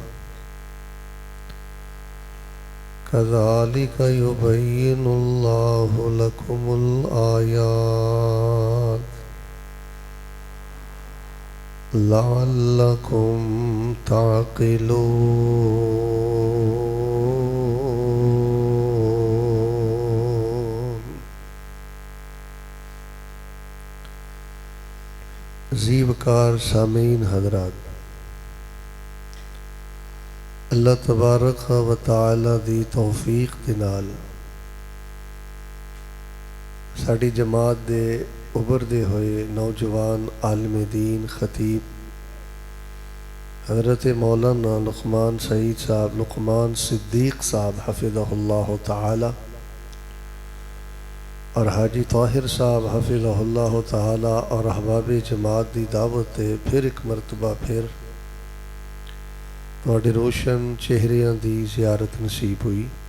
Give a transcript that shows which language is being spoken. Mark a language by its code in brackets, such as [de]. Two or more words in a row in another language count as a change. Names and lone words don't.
[ar] كذلك يبين الله لكم الآيات لعلكم تعقلون। [pa] عجیبکار سامعین حضرات، اللہ تبارک و تعالیٰ دی توفیق دے نال ساڈی جماعت دے ابھردے ہوئے نوجوان عالم دین خطیب حضرت مولانا لقمان سعید صاحب لقمان صدیق صاحب حفظہ اللہ تعالیٰ اور حاجی طاہر صاحب حفظہ اللہ تعالیٰ اور احباب جماعت دی دعوت فیر اک مرتبہ فیر تہاڈے روشن چہریاں دی زیارت نصیب ہوئی.